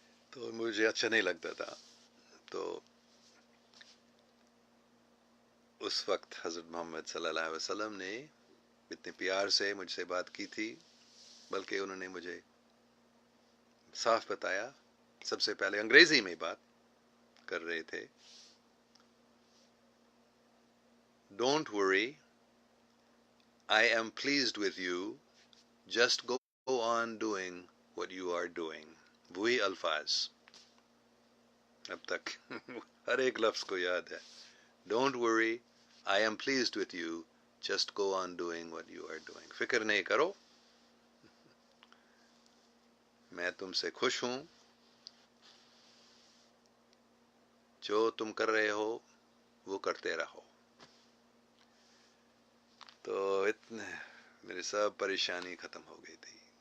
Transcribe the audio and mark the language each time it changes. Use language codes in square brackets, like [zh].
[ur] تو مجھے اچھا نہیں لگتا تھا. تو اس وقت حضرت محمد صلی اللہ علیہ وسلم نے اتنے پیار سے مجھ سے بات کی تھی، بلکہ انہوں نے مجھے صاف بتایا. سب سے پہلے انگریزی میں بات کر رہے تھے. [en] Don't worry, I am pleased with you, just go on doing what you are doing. [ur] وہی الفاظ اب تک ہر ایک لفظ کو یاد ہے. [en] Don't worry, I am pleased with you, just go on doing what you are doing. [ur] فکر نہیں کرو، میں تم سے خوش ہوں، جو تم کر رہے ہو وہ کرتے رہو. تو اتنے میری سب پریشانی ختم ہو گئی تھی.